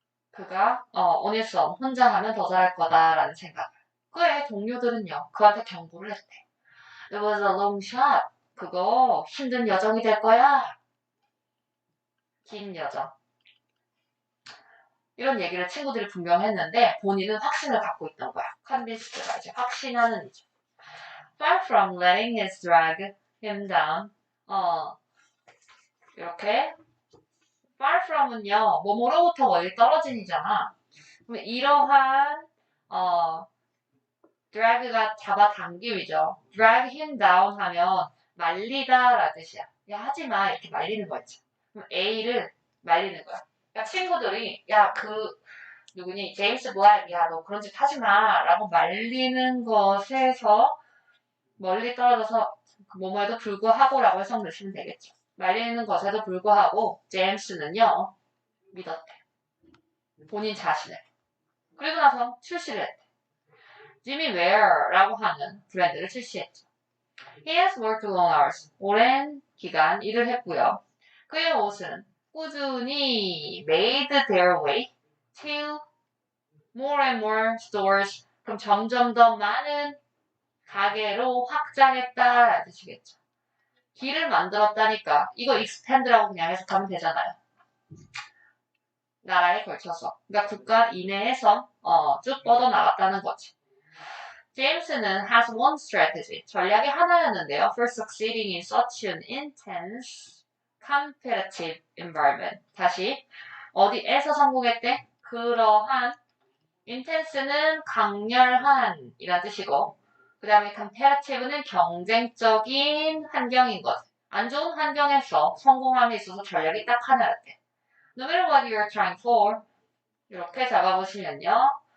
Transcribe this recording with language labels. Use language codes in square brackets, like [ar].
[ko] 그가 [en] on his own, [ko] 혼자 하면 더 잘할 거다라는 생각. 그의 동료들은요, 그한테 경고를 했대. [en] It was a long shot. [ko] 그거 힘든 여정이 될 거야. 긴 여정. 이런 얘기를 친구들이 분명 했는데 본인은 확신을 갖고 있던 거야. convince가 이제 확신하는 이죠. [en] Far from letting his drag him down. [ko] 이렇게 far from은요, 뭐뭐로부터 멀리 떨어진이잖아. 그럼 이러한 drag가 잡아당김이죠. [en] drag him down [ko] 하면 말리다 라는 뜻이야. 야, 하지마 이렇게 말리는 거지. 그럼 A를 말리는 거야. 그러니까 친구들이 야, 누구니? 제임스 블랙, 야, 너 그런 짓 하지마 라고 말리는 것에서 멀리 떨어져서 뭐뭐에도 불구하고 라고 해석 넣으시면 되겠죠. 말리는 것에도 불구하고 제임스는요, 믿었대. 본인 자신을. 그리고 나서 출시를 했대. 지미 웨어라고 하는 브랜드를 출시했죠. [en] He has worked long hours. [ko] 오랜 기간 일을 했고요. 그의 옷은 꾸준히 [en] made their way to more and more stores. [ko] 그럼 점점 더 많은 가게로 확장했다라는 뜻이겠죠. 길을 만들었다니까 이거 expand라고 그냥 해석하면 되잖아요. 나라에 걸쳐서. 그러니까 국가 이내에서 쭉 뻗어나갔다는 거지. [en] 제임스는 has one strategy. [ko] 전략이 하나였는데요. [en] For succeeding in such an intense competitive environment. [ko] 다시 어디에서 성공했대? 그러한 intense는 강렬한 이란 뜻이고 그 다음에 competitive는 경쟁적인 환경인 것. 안 좋은 환경에서 성공함에 있어서 전략이 딱 하나였대. [en] No matter what you're trying for 이렇게 잡아보시면요.